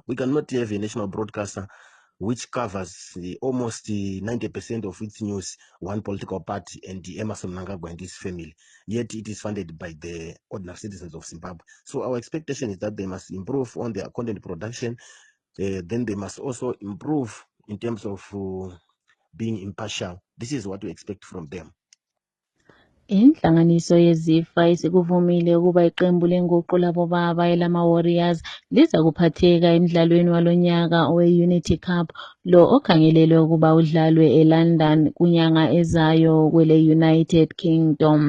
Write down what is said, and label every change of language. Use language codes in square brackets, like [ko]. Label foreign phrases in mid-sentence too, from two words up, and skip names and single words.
[en] We cannot have a national broadcaster which covers almost 90% of its news, one political party, and Emmerson Mnangagwa and his family. Yet it is funded by the ordinary citizens of Zimbabwe. So our expectation is that they must improve on their content production. Then they must also improve in terms of being impartial. This is what we expect from them. [nd] Inhlanganiso yeZIFA isikuvumile ukuba iqembu lenguqu labobaba elama-Warriors liza kuphatheka emdlalweni walonyaka owe-Unity Cup, lo okhangelelwe ukuba udlalwe eLondon kunyanga ezayo kwele-United Kingdom.